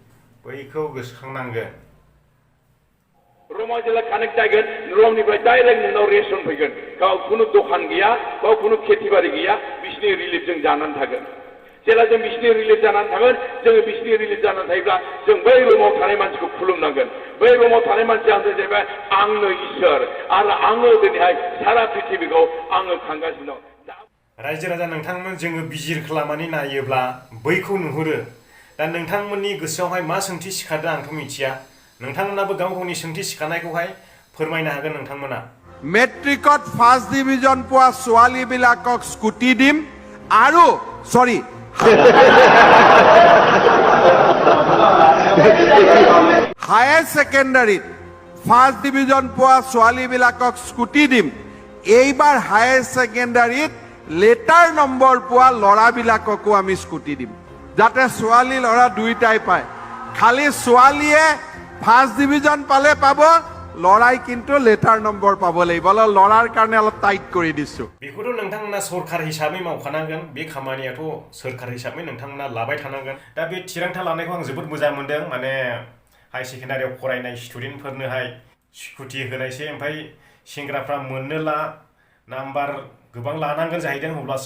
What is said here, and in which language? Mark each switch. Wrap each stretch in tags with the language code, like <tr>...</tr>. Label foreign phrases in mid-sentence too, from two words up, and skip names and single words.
<brx>र'मा जेला कानेक्ट जागोन र'मनिफ्राय डाइरेक्ट नोंनाव रेशन फैगोन गाव खुनु दखान गैया गाव खुनु खेतिबारि गैया बिसिनि रिलिफजों जानानै थागोन जेला जों बिसिनि रिलिफ जानानै थागोन जोङो बिसिनि रिलिफ जानानै थायोब्ला जों बै र'माव थानाय मानसिखौ खुलुमनांगोन बै र'माव थानाय मानसिया जाहैबाय आंनो इसोर आरो आङो दिनैहाय सारा पृथिबीखौ आङो खांगासिनो दं रायजो राजा नोंथांमोन जोङो बिजिर खालामनानै नायोब्ला बैखौ नुहुरो दा नोंथांमोननि गोसोआवहाय मा सोंथि सिखारदों आंथ' मिथिया नोंथांमोनाबो गाव गावनि सोंथि सिखारनायखौहाय फोरमायनो हागोन नोंथांमोना</brx> <as>মেট্ৰিকত</as> <en>first division</en> <as>পোৱা ছোৱালীবিলাকক স্কুটি দিম আৰু সৰি</as> <en>higher secondary first</en> <as>ডিভিজন পোৱা ছোৱালীবিলাকক স্কুটি দিম এইবাৰ</as> <en>higher secondary letter number</en> <as>পোৱা ল'ৰাবিলাককো আমি স্কুটি দিম যাতে ছোৱালী ল'ৰা দুইটাই পায় খালি ছোৱালীয়ে</as> <en>first division</en> <as>পালে পাব লৰাই কিন্তু</as> <en>letter number</en> <as>পাব লাগিব লৰাৰ কাৰণে অলপ টাইট কৰি দিছো</as> <brx>बेखौथ' नोंथांमोना सरखार हिसाबै मावखानांगोन बे खामानियाथ' सोरखार हिसाबै नोंथांमोना लाबाय थानांगोन दा बे थिरांथा लानायखौ आं जोबोद मोजां मोनदों माने</brx> <en>high secondary</en> <brx>फरायनाय स्टुडेन्टफोरनोहाय स्कुटि होनायसै ओमफ्राय सेंग्राफ्रा मोननोला नाम्बार गोबां लानांगोन जाहैदों अब्लासो</brx>